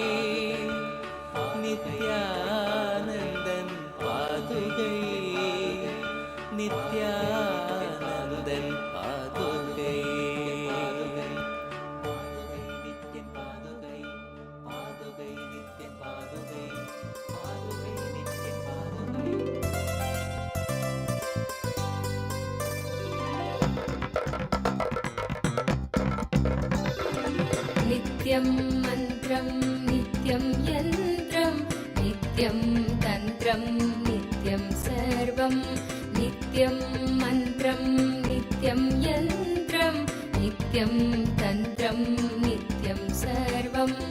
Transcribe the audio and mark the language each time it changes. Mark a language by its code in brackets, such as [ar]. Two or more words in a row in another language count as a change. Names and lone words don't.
[ta] நித்யானந்தன் பாதுகை. நித்யானந்தன் பாதுகை. பாதுகை நித்யன் பாதுகை. பாதுகை நித்யன் பாதுகை. பாதுகை நித்யன் பாதுகை. [sa] नित्यं मन्त्रं नित्यं यन्त्रं नित्यं तन्त्रं नित्यं सर्वं नित्यं मन्त्रं नित्यं यन्त्रं नित्यं तन्त्रं नित्यं सर्वं